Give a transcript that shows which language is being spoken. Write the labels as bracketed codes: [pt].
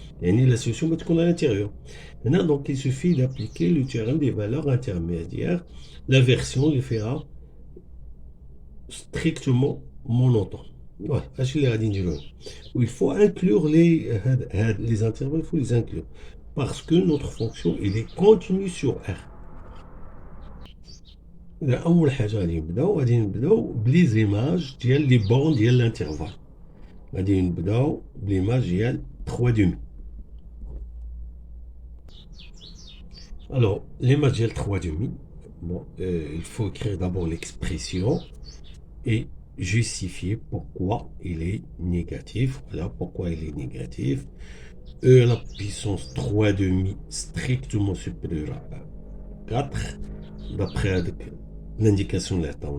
[fr] Et la solution va être à l'intérieur. Maintenant, donc, il suffit d'appliquer le théorème des valeurs intermédiaires. La version il fera strictement monotone. Voilà, il faut inclure les intervalles, il faut les inclure. Parce que notre fonction, il est continue sur R. [ar] أول حاجة غادي نبداو بلي زيماج ديال لي بون ديال الانترفال. غادي نبداو بليماج ديال 3 demi. [fr] Alors, l'image [ar] ديال [fr] 3 demi, bon, il faut écrire d'abord l'expression et justifier pourquoi il est négatif. Voilà pourquoi il est négatif. E à la puissance 3 demi strictement supérieur à 4, d'après l'indication de la.